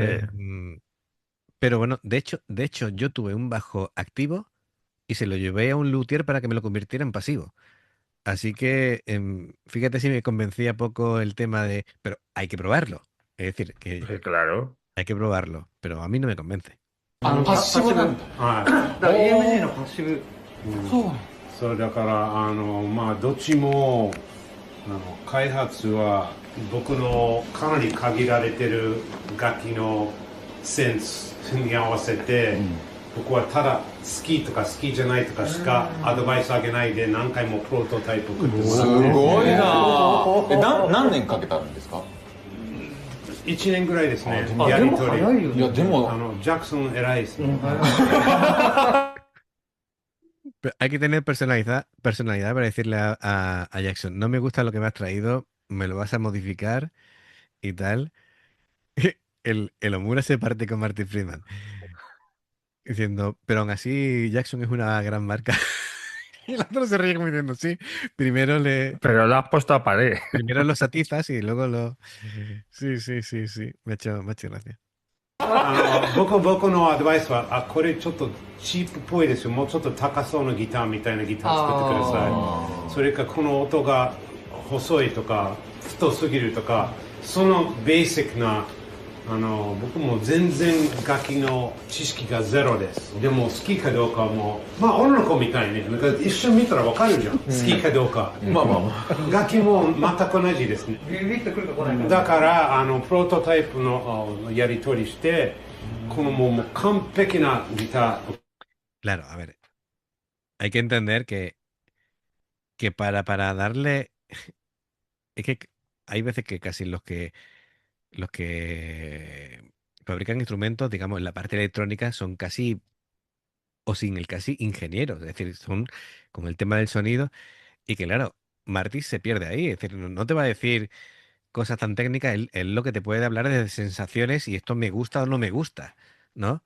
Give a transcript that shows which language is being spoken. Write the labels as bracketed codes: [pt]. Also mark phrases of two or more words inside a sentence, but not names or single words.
[es] Mm, pero bueno, de hecho, yo tuve un bajo activo y se lo llevé a un luthier para que me lo convirtiera en pasivo. Así que fíjate si me convencía poco el tema de, pero hay que probarlo. Es decir, que Sí, claro. hay que probarlo, pero a mí no me convence. [ja] パッシブなんだはだから EMG のパッシブい、そうだからまあどっちも開発は僕のかなり限られてる楽器のセンスに合わせて、僕はただ好きとか好きじゃないとかしかアドバイスあげないで何回もプロトタイプ作ってもすらってごいな何年かけたんですか 1年ぐらいですねあでもやりとり早いよねいやでもジャクソン偉いですね、 [es] Pero hay que tener personalidad para decirle a Jackson, no me gusta lo que me has traído, me lo vas a modificar y tal. El Omura se parte con Martin Friedman, diciendo, pero aún así Jackson es una gran marca. Y el otro se ríe como diciendo, sí, Pero lo has puesto a pared. primero lo atizas y luego lo... Sí, sí, sí, sí, me ha hecho gracia. [ja] 僕のアドバイスはこれちょっとチープっぽいですよもうちょっと高そうなギターみたいなギター作ってくださいそれかこの音が細いとか太すぎるとかそのベーシックな僕も全然楽器の知識がゼロですでも好きかどうかはもうまあ女の子みたいになんか一緒に見たら分かるじゃん、好きかどうか、まあまあまあ楽器も全く同じですねビビッとくるか来ないかだからプロトタイプのやり取りしてこのもう完璧なギター [es] Claro, a ver, hay que entender que para darle... Es que hay veces que casi los que fabrican instrumentos, digamos, en la parte electrónica son casi, o sin el casi ingenieros, es decir, son con el tema del sonido y que claro, Marty se pierde ahí, es decir, no te va a decir cosas tan técnicas, él lo que te puede hablar es de sensaciones y esto me gusta o no me gusta, ¿no?